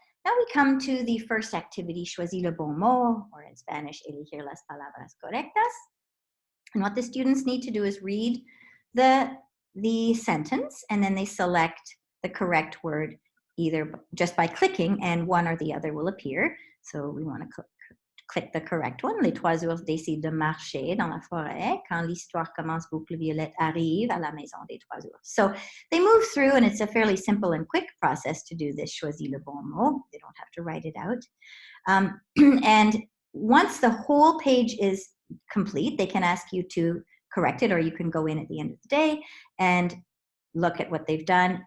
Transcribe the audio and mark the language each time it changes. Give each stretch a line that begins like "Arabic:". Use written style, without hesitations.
English: Now we come to the first activity,
French: Choisis le bon mot,
English: or in Spanish,
Spanish: elegir las palabras correctas.
English: And what the students need to do is read the sentence, and then they select the correct word either just by clicking, and one or the other will appear. So we want to click the correct one.
French: Les trois ours décident de marcher dans la forêt. Quand l'histoire commence, Boucle Violette arrive à la maison des trois ours.
English: So they move through, and it's a fairly simple and quick process to do this
French: Choisis le bon mot.
English: They don't have to write it out. And once the whole page is complete, they can ask you to correct it, or you can go in at the end of the day and look at what they've done.